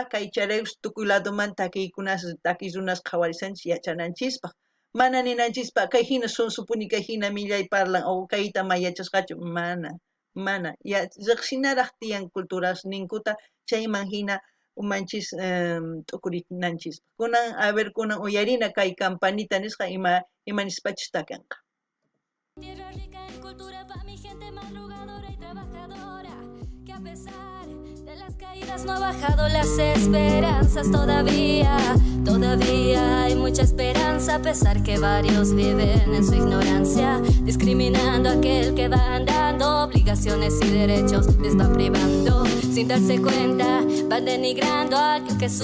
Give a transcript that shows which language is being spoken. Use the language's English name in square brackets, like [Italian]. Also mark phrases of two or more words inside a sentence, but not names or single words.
[Quechua] kay chayraykus tukuy ladomanta takiy runas qhawarisanchis yachananchispaq mana ninanchispaq kay hina sunsupuni kay hina millay parlan o kayta mayachasqachu mana riqsinaraq tiyan culturas ninkuta chayman hina umanchis t'ukurinanchispaq kunan [Spanish] a ver [Quechua] kunan uyarina kay campanita nisqa imanispachus takanqa [Spanish] Tierra rica en cultura para mi gente madrugadora y trabajadora que a pesar de las caídas no ha bajado las esperanzas todavía hay mucha esperanza a pesar que varios viven en su ignorancia discriminando a aquel que va andando obligaciones y derechos les va privando sin darse cuenta van denigrando a aquel que